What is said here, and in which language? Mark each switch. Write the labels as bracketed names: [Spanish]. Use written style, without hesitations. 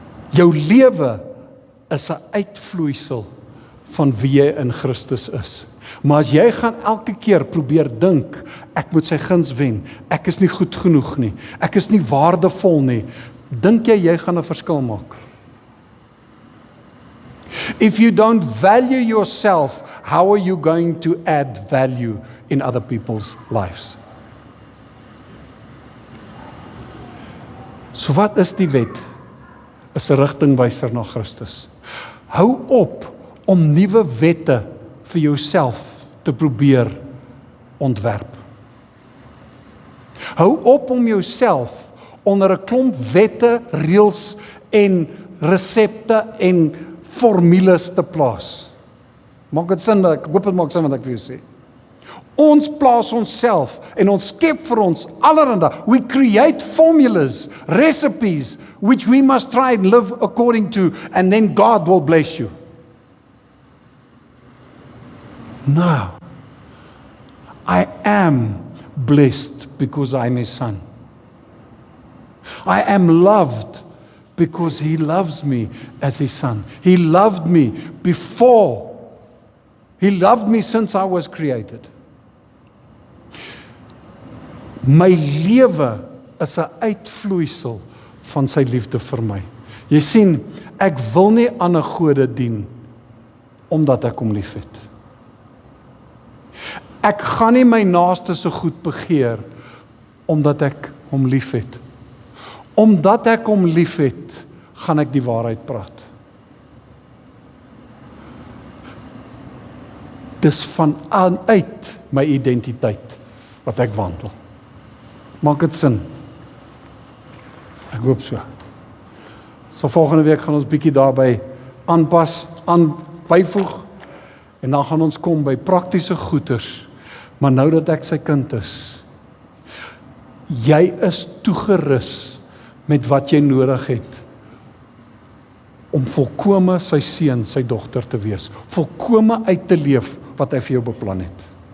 [Afrikaans] Jou lewe is 'n uitvloeisel van wie jy in Christus is. Maar as jy gaan elke keer probeer dink, ek moet sy guns wen, ek is nie goed genoeg nie, ek is nie waardevol nie, dink jy gaan 'n verskil maak? [English] If you don't value yourself, how are you going to add value in other people's lives? [Afrikaans] So wat is die wet? Is 'n rigtingwyser na Christus. Hou op om nuwe wette vir jouself te probeer ontwerp. Hou op om jouself onder 'n klomp wette, reëls en resepte en formules te plaas. Maak dit sin? Ek hoop dit maak sin wat ek vir jou sê. Ons plaas onsself en ons skep vir ons allerhande. [English] We create formulas, recipes, which we must try and live according to, and then God will bless you. No. I am blessed because I'm His son. I am loved because He loves me as His son. He loved me before. He loved me since I was created. [Afrikaans] My lewe is 'n uitvloeisel van sy liefde vir my. Jy sien, ek wil nie ander gode dien omdat ek hom liefhet. Ek gaan nie my naaste so goed begeer omdat ek hom liefhet. Omdat ek hom liefhet, gaan ek die waarheid praat. Dis vanuit my identiteit wat ek wandel. Maak dit sin? Ek hoop so. So volgende week gaan ons bietjie daarby aanpas, byvoeg, en dan gaan ons kom by praktiese goeders. Maar nou dat ek sy kind is, jy is toegerus met wat jy nodig het om volkome sy seun, sy dogter te wees, volkome uit te leef wat hy vir jou beplan het.